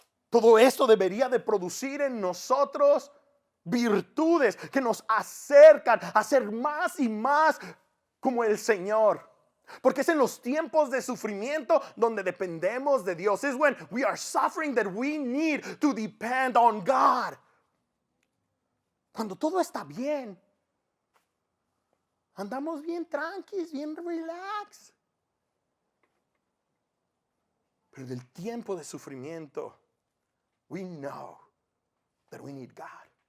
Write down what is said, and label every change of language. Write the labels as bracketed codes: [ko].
[es] Todo esto debería de producir en nosotros virtudes que nos acercan a ser más y más como el Señor. Porque es en los tiempos de sufrimiento donde dependemos de Dios. [en] Es when we are suffering that we need to depend on God. [es] Cuando todo está bien, andamos bien tranquilos, bien relax. Pero del tiempo de sufrimiento, [en] we know that we need God.